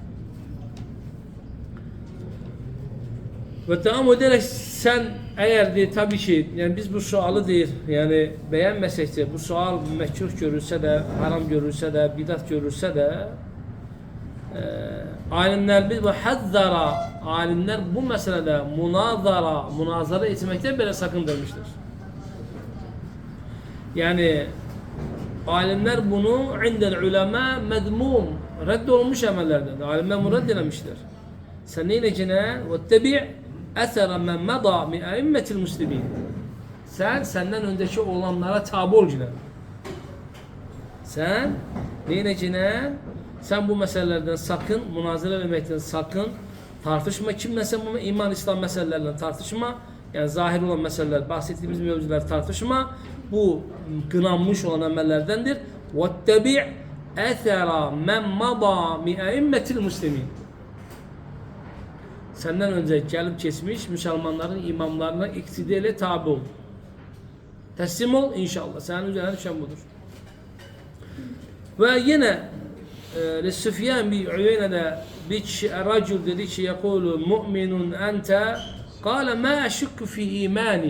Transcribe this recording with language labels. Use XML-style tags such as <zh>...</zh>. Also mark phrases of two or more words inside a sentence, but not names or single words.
<az>Və devam edərək sən əgər deyir, tabii ki, yəni biz bu sualı deyir, yəni bəyənməsəkcə, bu sual məkruh görülsə də, haram görülsə də, bidat görülsə də, alimlər biz və həzzara, alimlər bu məsələdə münazara etməkdən belə sakındırmışdır. Yəni, alimlər bunu</az> <ar>عند العلماء مذموم,</ar> <az>rədd olunmuş əməllərdən, alimlər bunu rədd eləmişdir. Sən neyləcənə?</az> <ar>وَاتَّبِعْ أَثَرَ مَنْ مَضَى مِنْ أَئِمَّةِ الْمُسْلِمِينَ.</ar> <az>Səndən öncəki olanlara tabi ol günə. Sən neyləcənə? Sən bu məsələlərdən sakın, münazirə eləməkdən sakın, tartışma. Kimləsə bunu iman, İslam məsələlərlə tartışma. Yəni zahir olan məsələlər, bahs etdiyimiz mövzular tartışma. Bu qınanmış olan əməllərdəndir.</az> <ar>وَاتَّبِعْ أَثَرَ مَنْ مَضَى مِنْ أَئِمَّةِ الْمُسْلِمِينَ.</ar> <az>Səndən öncə gəlib keçmiş müsəlmanların imamlarına iqtida ilə tabi ol. Təslim ol inşallah. Sənin üzərine düşən budur. Və yenə Süfyan bir Üyeynədə bir kişi, racul dedi ki,</az> <ar>يقول مؤمن أنت قال ما أشك في إيماني.</ar>